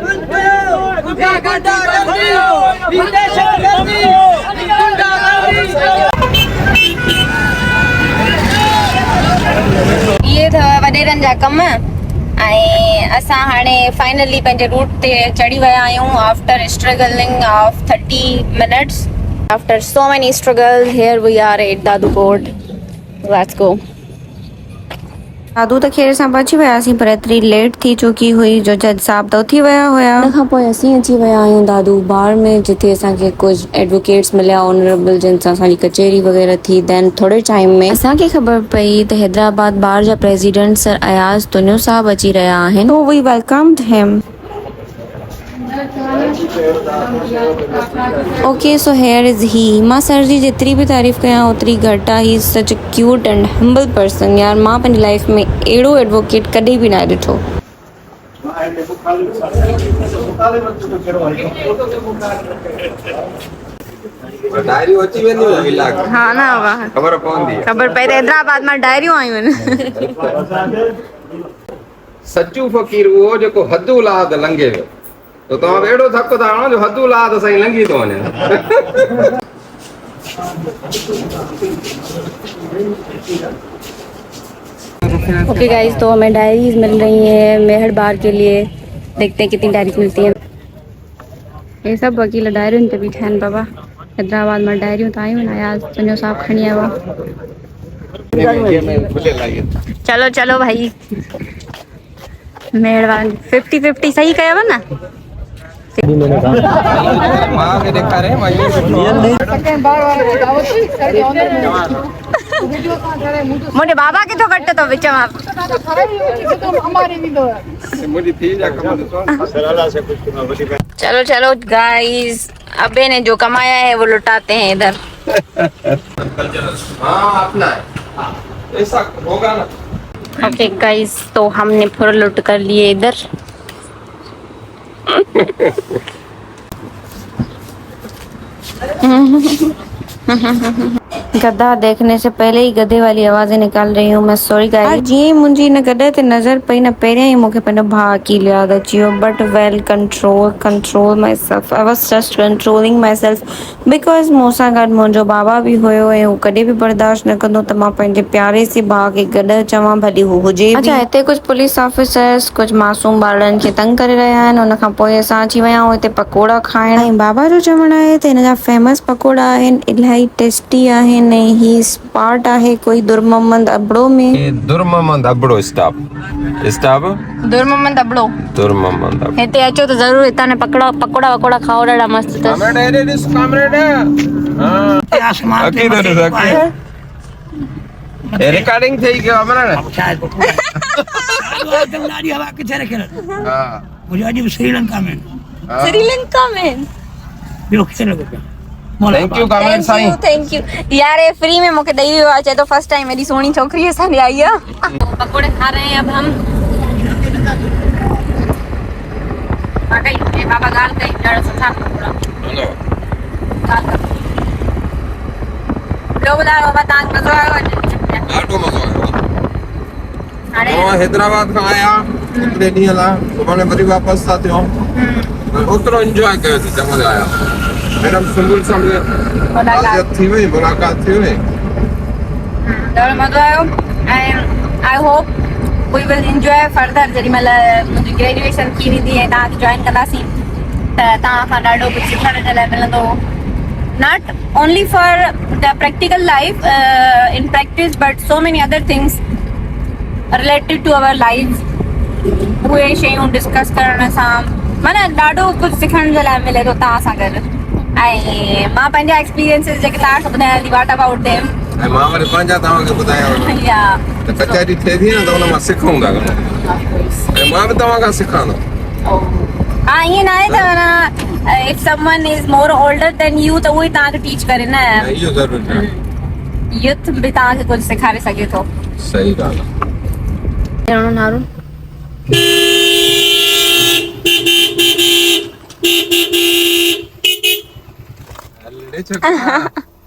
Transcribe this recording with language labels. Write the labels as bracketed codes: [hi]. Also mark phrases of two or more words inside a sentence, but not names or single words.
[sd] इहे अथव वॾेरनि जा कम ऐं असां हाणे फाइनली पंहिंजे रूट ते चढ़ी विया आहियूं [en] after struggling of 30 minutes after so many struggle here we are at Dadu Kot let's go [sd] दादू त खेर सां पहुची वियासीं पर एतिरी लेट थी चुकी हुई जो जज साहब त उथी विया हुया हुन खां पोइ असीं अची विया आहियूं दादू बार में जिते असांखे कुझु एडवोकेट्स मिलिया ऑनरेबल जिन सां असांजी कचहरी वग़ैरह थी देन थोरे टाइम में असांखे ख़बर पई त हैदराबाद बार जा प्रेसिडेंट सर अयाज़ तुनियो साहब अची रहिया आहिनि [en] so we welcomed him okay so here is he [sd] मां सर जी जेतिरी बि तारीफ़ कयां ओतिरी घटि आहे [en] he is such a cute and humble person [sd] यार मां पंहिंजी लाइफ में अहिड़ो एडवोकेट कॾहिं बि न ॾिठो डायरियूं अची वेंदियूं इलाक़े हा न वाह ख़बर पवंदी ख़बर पई त हैदराबाद मां डायरियूं आयूं आहिनि सच्चू फ़कीर उहो जेको हदू लाद लंघे वियो तो तव्हां बि अहिड़ो थक था हणो जो हदू लाद साईं लंघी थो वञे [en] okay guys [hi] तो हमें डायरीज मिल रही हैं मेहर बार के लिए देखते हैं कितनी डायरीज मिलती हैं [sd] ये सब वकील डायरियुनि ते बीठा आहिनि बाबा हैदराबाद में डायरियूं त आयूं आहिनि अयाज़ तुंहिंजो साहब खणी आयो आहे [hi] चलो चलो भाई [sd] महिरबानी 50-50 सही कयव न मां खे ॾेखारे मां मुंहिंजे बाबा किथो कट तो विच मां मुंहिंजी थी जा कम ॾिसो [hi] चलो चलो गाइस अबे ने जो कमाया है वो लुटाते हैं इधर हाँ अपना है ऐसा होगा ना ओके गाइस तो हमने पूरा लुट कर लिए इधर गधा देखने से पहले ही गधे वाली आवाजें निकाल रही हूँ मैं [en] sorry guys [sd] जी मुंहिंजी न गधे ते नज़र पई न पहिरियां ई मूंखे पंहिंजो भाउ अकील यादि अची वियो [en] but well control myself I was just controlling myself [sd] आई वॉज जस्ट कंट्रोलिंग माई सेल्फ बिकॉज मूंसां गॾु मुंहिंजो बाबा बि हुयो ऐं हू कॾहिं बि बर्दाश्त न कंदो त मां पंहिंजे प्यारे से भाउ खे गॾु चवां भली हू हुजे अच्छा हिते कुझु [en] police officers [sd] कुझु मासूम ॿारनि खे तंग करे रहिया आहिनि हुन खां पोइ असां अची विया आहियूं हिते पकोड़ा खाइण ऐं बाबा जो चवणु आहे त हिन जा फेमस पकोड़ा आहिनि इलाही टेस्टी आहिनि ऐं ही स्पॉट आहे कोई दुर्ममंद अबड़ो में ये दुर्ममंद अबड़ो स्टॉप दुर्ममंद अबड़ो दुर्ममंद अबड़ो हिते अचो त ज़रूर हितां ने पकोड़ा वकोड़ा खाओ ॾाढा मस्त अथसि [hi] कामरेड है दिस कामरेड हां आसमान के ये रिकॉर्डिंग थी गयो हमने [sd] शायद हवा किथे रखे हां [hi] मुझे अॼु श्रीलंका में श्रीलंका में [sd] ॿियो किथे लॻो पियो [en] थैंक यू कामरेड साईं thank you [sd] यार [hi] ये फ्री में मुझे [sd] दई वियो आहे चए तो [en] first time [hi] मेरी सोनी छोकरी [sd] असांजी [hi] आई है पकोड़े खा रहे हैं अब हम [sd] वाकई बाबा गाल कई ॾाढा सुठा पकोड़ा ॿियो ॿुधायो बाबा तव्हांखे मज़ो आयो ॾाढो मज़ो आयो हाणे मां हैदराबाद खां आया हिकिड़े ॾींहं लाइ सुभाणे वरी वापसि था थियूं ओतिरो इंजॉय कयोसीं चङो आया मैडम सुंदर सां थी वई मुलाक़ात थी वई ॾाढो मज़ो आयो ऐं [en] I hope we will enjoy further [sd] जॾहिं महिल मुंहिंजी ग्रेजुएशन थी वेंदी ऐं तव्हांखे जॉइन कंदासीं त तव्हां खां ॾाढो कुझु सिखण जे लाइ मिलंदो [en] not only for the practical life in practice, but so many other things related to our lives. [sd] उहे शयूं डिस्कस करण सां माना ॾाढो कुझु सिखण जे लाइ मिले थो तव्हां सां गॾु ऐं मां पंहिंजा एक्सपीरियंसिस जेके तव्हांखे ॿुधायां थी [en] what about them [sd] ऐं मां वरी पंहिंजा तव्हांखे ॿुधायां या त कचहरी थिए थी न त हुन मां सिखूं था ऐं मां बि तव्हां खां सिखां थो हा ईअं न आहे त माना [en] if someone is more older than you [sd] त उहो ई तव्हांखे टीच करे न ऐं इहो ज़रूरी आहे यूथ बि तव्हांखे कुझु सेखारे सघे थो सही ॻाल्हि आहे नारो हले छो